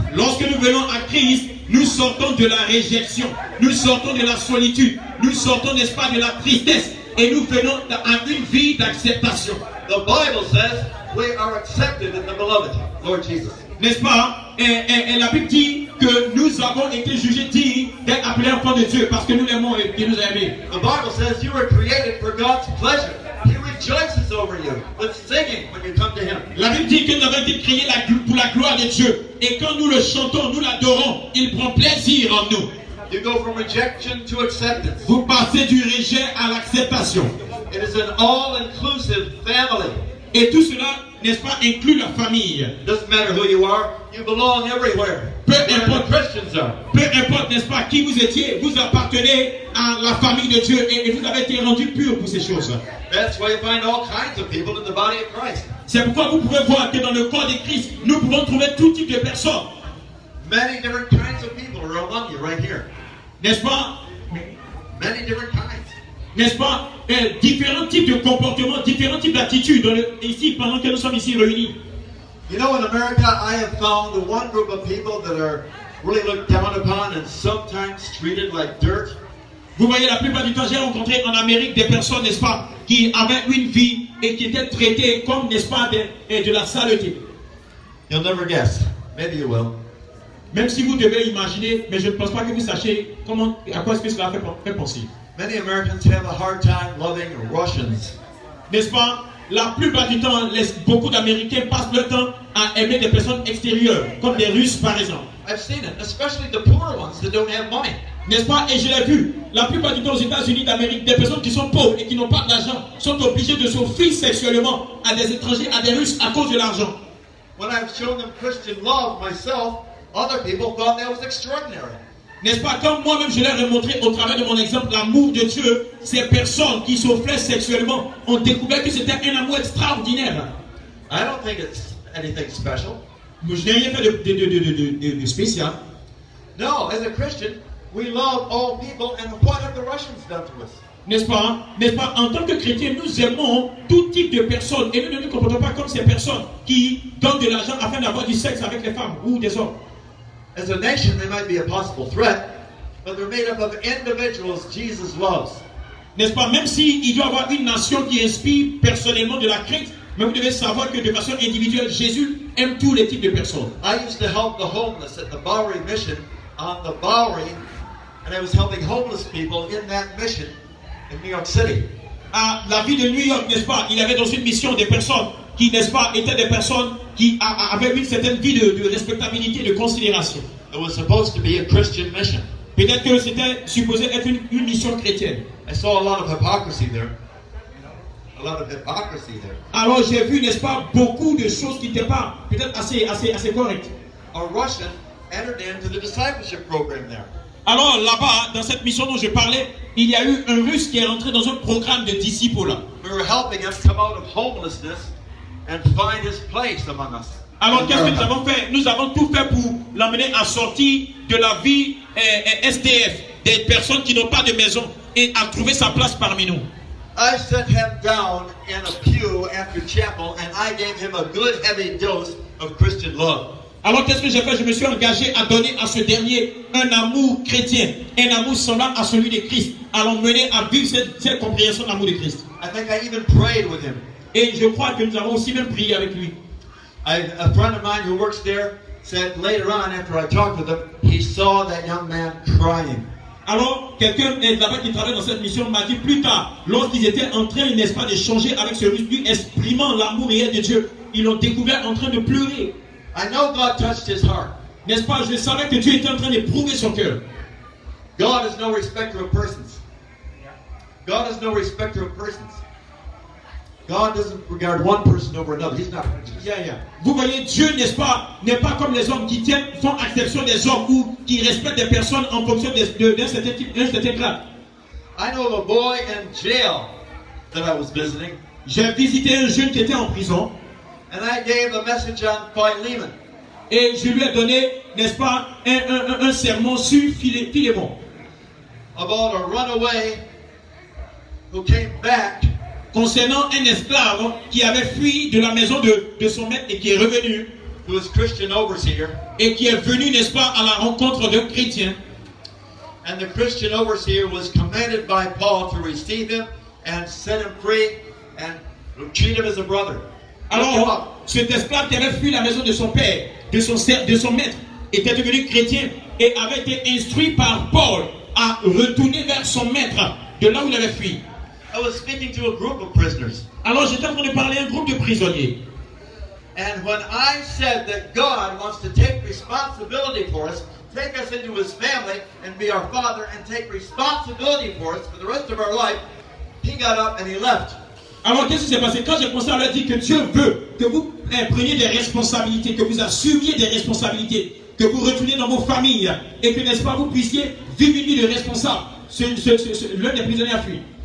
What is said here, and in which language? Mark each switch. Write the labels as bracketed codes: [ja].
[fr] Lorsque nous venons à Christ, nous sortons de la réjection, nous sortons de la solitude, nous sortons, n'est-ce pas, de la tristesse, et nous venons à une vie d'acceptation. [en] The Bible says we are accepted in the beloved, Lord Jesus. [fr] N'est-ce pas? Et la Bible dit que nous avons été jugés dignes d'être appelés enfants de Dieu parce que nous l'aimons et qu'il nous a aimés. [en] The Bible says you were created for God's pleasure. He rejoices over you with singing when you come to Him. [fr] La Bible dit que nous avons été créés pour la gloire de Dieu. Et quand nous le chantons, nous l'adorons, il prend plaisir en nous. [en] You go from rejection to acceptance. [fr] Vous passez du rejet à l'acceptation. [en] It is an all-inclusive family. [fr] Et tout cela, n'est-ce pas, inclut la famille. [en] Doesn't matter who you are, you belong everywhere. Where the Christians are. [fr] Peu importe, n'est-ce pas, qui vous étiez, vous appartenez à la famille de Dieu et vous avez été rendu pur pour ces choses. [en] That's why you find all kinds of people in the body of Christ. [fr] C'est pourquoi vous pouvez voir que dans le corps de Christ, nous pouvons trouver tout type de personnes. [en] Many different kinds of people are among you right here. [fr] N'est-ce pas? [en] Many different kinds. [fr] N'est-ce pas? Différents types de comportements, différents types d'attitudes ici pendant que nous sommes ici réunis. [en] You know, in America, I have found one group of people that are really looked down upon and sometimes treated like dirt. [fr] Vous voyez, la plupart du temps, j'ai rencontré en Amérique des personnes, n'est-ce pas, qui avaient une vie et qui étaient traitées comme, n'est-ce pas, de la saleté. [en] You'll never guess. Maybe you will. [fr] Même si vous devez imaginer, mais je ne pense pas que vous sachiez comment, à quoi est-ce que cela fait penser. [en] Many Americans have a hard time loving Russians. [fr] N'est-ce pas? La plupart du temps, beaucoup d'Américains passent leur temps à aimer des personnes extérieures, comme des Russes par exemple. [en] I've seen it, especially the poor ones that don't have money. [fr] N'est-ce pas? Et je l'ai vu. La plupart du temps aux États-Unis d'Amérique, des personnes qui sont pauvres et qui n'ont pas d'argent sont obligées de s'offrir sexuellement à des étrangers, à des Russes à cause de l'argent. [en] When I've shown them Christian love myself, other people thought that was extraordinary. [fr] N'est-ce pas? Comme moi-même je leur ai montré au travers de mon exemple l'amour de Dieu, ces personnes qui s'offraient sexuellement ont découvert que c'était un amour extraordinaire. [en] I don't think it's anything special. [fr] Je n'ai rien fait de spécial. [en] No, as a Christian, we love all people, and what have the Russians done to us? [fr] N'est-ce pas? N'est-ce pas? En tant que chrétiens, nous aimons tout type de personnes et nous ne nous comportons pas comme ces personnes qui donnent de l'argent afin d'avoir du sexe avec les femmes ou des hommes. [en] As a nation, they might be a possible threat, but they're made up of individuals Jesus loves. [fr] N'est-ce pas? Même s'il doit y avoir une nation qui inspire personnellement de la crainte, mais vous devez savoir que de façon individuelle, Jésus aime tous les types de personnes. [en] I used to help the homeless at the Bowery Mission on the Bowery, and I was helping homeless people in that mission in New York City. [fr] À la ville de New York, n'est-ce pas? Il y avait dans une mission des personnes qui, n'est-ce pas, étaient des personnes qui avaient une certaine vie de respectabilité, de considération. [en] It was supposed to be a Christian mission. [fr] Peut-être que c'était supposé être une mission chrétienne. [en] I saw a lot of hypocrisy there. A lot of hypocrisy there. [fr] Alors j'ai vu, n'est-ce pas, beaucoup de choses qui n'étaient pas peut-être assez correctes. [en] A Russian entered into the discipleship program there. [fr] Alors là-bas, dans cette mission dont je parlais, il y a eu un Russe qui est rentré dans un programme de disciples. [en] We were helping him come out of homelessness and find his place among us. [fr] Alors qu'est-ce que nous avons fait? Nous avons tout fait pour l'amener à sortir de la vie SDF, des personnes qui n'ont pas de maison, et à trouver sa place parmi nous. [en] I set him down in a pew after chapel and I gave him a good heavy dose of Christian love. [fr] Alors qu'est-ce que j'ai fait? Je me suis engagé à donner à ce dernier un amour chrétien, un amour semblable à celui de Christ, à l'emmener à vivre cette compréhension de l'amour de Christ. [en] I think I even prayed with him. [fr] Et je crois que nous avons aussi même prié avec lui. [en] A friend of mine who works there said later on, after I talked with him, he saw that young man crying. [fr] Alors, quelqu'un là-bas qui travaille dans cette mission m'a dit plus tard, lorsqu'ils étaient en train, n'est-ce pas, d'échanger avec ce Russe, lui exprimant l'amour réel de Dieu, ils l'ont découvert en train de pleurer. [en] I know God touched his heart. [fr] N'est-ce pas? Je savais que Dieu était en train d'éprouver son cœur. [en] God is no respecter of persons. God is no respecter of persons. God doesn't regard one person over another. He's not prejudiced. [fr] Vous voyez, Dieu, n'est-ce pas, n'est pas comme les hommes qui font exception des hommes ou qui respectent des personnes en fonction d'un certain grade. [en] I know of a boy in jail that I was visiting. [fr] J'ai visité un jeune qui était en prison. [en] And I gave a message on Philemon. [fr] Et je lui ai donné, n'est-ce pas, un sermon sur Philémon. [en] About a runaway who came back [fr] concernant un esclave qui avait fui de la maison de son maître et qui est revenu [en] who was Christian overseer. [fr] et qui est venu, n'est-ce pas, à la rencontre d'un chrétien. [en] And the Christian overseer was commanded by Paul to receive him and set him free and treat him as a brother. [fr] Alors, cet esclave qui avait fui la maison de son père, de son maître, était devenu chrétien et avait été instruit par Paul à retourner vers son maître de là où il avait fui. [en] I was speaking to a group of prisoners. [fr] Alors j'étais en train de parler à un groupe de prisonniers. [en] And when I said that God wants to take responsibility for us, take us into his family and be our father and take responsibility for us for the rest of our life, he got up and he left. [fr] Alors qu'est-ce qui s'est passé? Quand j'ai commencé à leur dire que Dieu veut que vous preniez des responsabilités, que vous assumiez des responsabilités, que vous retourniez dans vos familles et que, n'est-ce pas, vous puissiez vivre une vie de responsable, l'un des prisonniers a fui.